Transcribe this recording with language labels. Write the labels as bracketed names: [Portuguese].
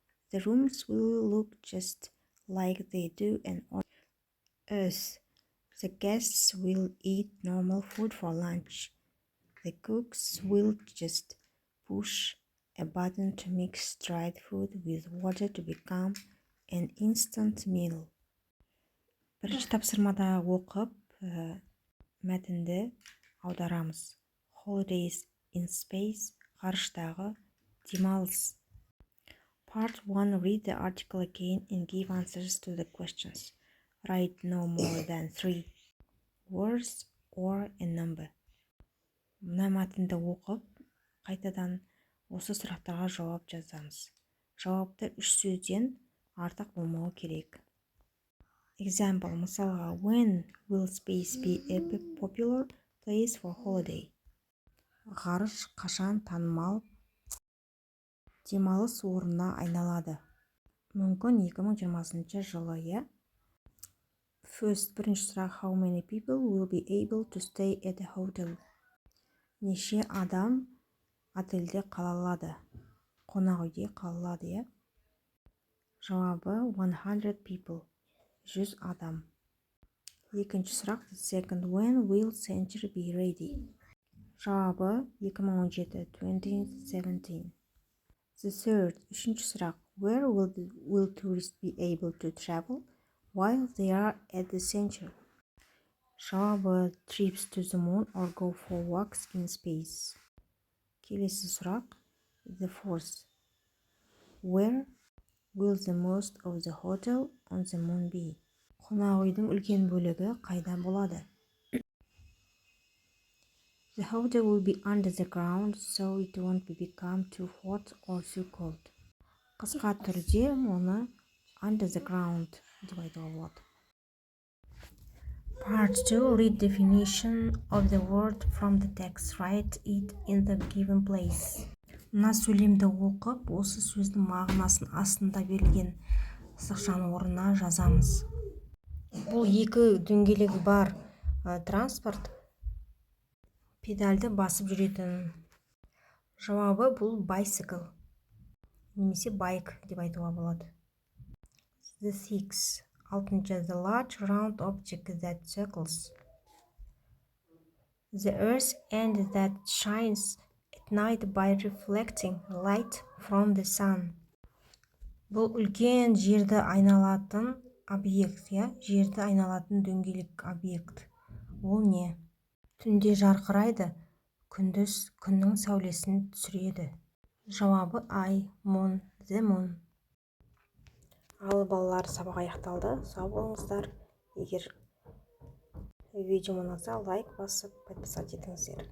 [English] The rooms will look just like they do on Earth. The guests will eat normal food for lunch. The cooks will just push a button to mix dried food with water to become an instant meal. [Kazakh] Бірінші тапсырмада оқып, мәтінді аударамыз. [English] Holidays in Space, [Kazakh] ғарыштағы демалыс. [English] Part 1. Read the article again and give answers to the questions. Write no more than 3 words or a number. [Kazakh] Мына мәтінді оқып, қайтадан осы сұрақтарға жауап жазамыз. Жауапты 3 сөзден артық болмауы керек. [English] Example, [Kazakh] мысалға, [English] when will space be a popular place for holiday? [Kazakh] Ғарыш қашан танымал демалыс орнына айналады? Мүмкін 2020 жылы, я? [English] First, [Kazakh] бірінші сұрақ, [English] how many people will be able to stay at a hotel? [Kazakh] Неше адам отельде қала алады? Қонақ үйде қала алады, я? Жауабы [English] 100 people. [Kazakh] 100 адам. Екінші сұрақ, [English] second, when will center be ready? [Kazakh] Жауабы 2017, 2017. [English] The third, [Kazakh] үшінші сұрақ, [English] where will tourists be able to travel while they are at the center? [Kazakh] Жауабы [English] trips to the moon or go for walks in space. [Kazakh] Келесі сұрақ, [English] the fourth, where will the most of the hotel on the moon be? [Kazakh] Қонақ үйдің үлкен бөлігі қайда болады? [English] The hotel will be under the ground, so it won't become too hot or too cold. [Kazakh] Қысқа түрде оны [English] under the ground [Kazakh] деп айтуға болады. [English] Part 2. Read definition of the word from the text. Write it in the given place. [Kazakh] Мына сөйлемді оқып, осы сөздің мағынасын астында берілген сызықшаның орнына жазамыз. Бұл екі дөңгелегі бар транспорт педальді басып жүретін. Жауабы бұл bicycle немесе bike деп айтуға болады. [English] The sixth, [Kazakh] алтыншы, [English] the large round object that circles the earth and that shines at night by reflecting light from the sun. [Kazakh] Бұл үлкен жерді айналатын объект, я? Жерді айналатын дөңгелек объект. Ол не? Түнде жарқырайды, күндіз күннің сәулесін түсіреді. Жауабы ай, [English] moon, the moon. [Kazakh] Ал балалар, сабақ аяқталды. Сау болыңыздар. Егер видео ұнаса, лайк басып, подписать етіңіздер.